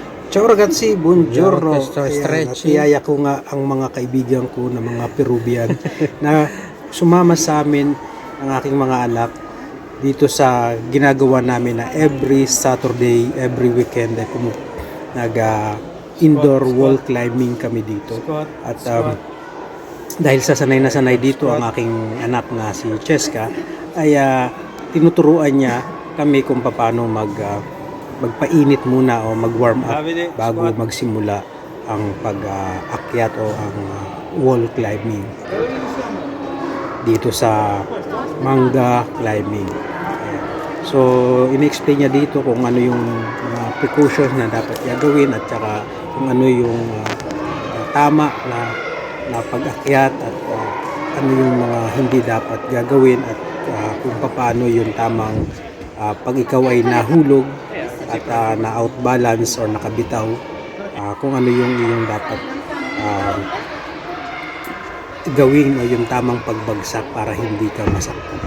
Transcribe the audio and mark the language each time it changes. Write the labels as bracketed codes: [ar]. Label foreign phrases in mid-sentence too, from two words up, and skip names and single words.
[it] Ciao ragazzi, buongiorno. Questo [tl] Ayan, stretching. natiyaya ko nga ang mga kaibigan ko na mga Peruvian na sumama sa amin ang aking mga anak dito sa ginagawa namin na [en] every Saturday, every weekend [tl] ay [en] indoor wall climbing [tl] kami dito. At dahil sa sanay na sanay dito ang aking anak na si Cheska ay tinuturuan niya kami kung paano magpainit muna o mag-warm up bago magsimula ang pag-akyat o ang [en] wall climbing [tl] dito sa Manga Climbing. So, in-explain niya dito kung ano yung mga precautions na dapat gagawin at saka kung ano yung tama na pag-akyat at ano yung mga hindi dapat gagawin at kung paano yung tamang pag ikaw ay nahulog at na-outbalance or nakabitaw, kung ano yung iyong dapat gawin o yung tamang pagbagsak para hindi ka masaktan.